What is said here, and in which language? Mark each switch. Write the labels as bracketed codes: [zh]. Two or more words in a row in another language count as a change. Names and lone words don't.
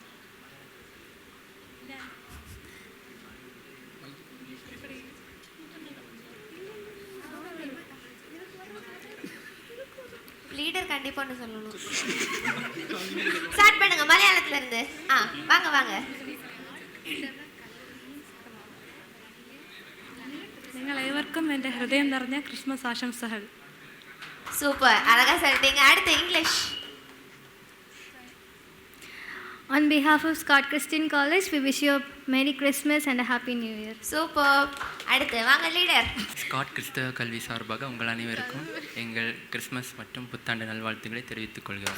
[ta] லீடர் கண்டிப்பா ஒன்று சொல்லணும். ஸ்டார்ட் பண்ணுங்க மலையாளத்துல இருந்து. வாங்க வாங்க. [ml] നിങ്ങൾ ഏവർക്കും എൻ്റെ ഹൃദയം നിറഞ്ഞ ക്രിസ്മസ് ആശംസകൾ. [ta] சூப்பர், அழகா சொல்லிட்டீங்க. அடுத்து இங்கிலீஷ். [en] On behalf of Scott Christian College, we wish you a Merry Christmas and a Happy New Year. [ta] சூப்பர். அடுத்து வாங்க லீடர். ஸ்காட் கிறிஸ்தவ கல்வி சார்பாக உங்கள் அனைவருக்கும் எங்கள் கிறிஸ்மஸ் மற்றும் புத்தாண்டு நல்வாழ்த்துக்களை தெரிவித்துக் கொள்கிறோம்.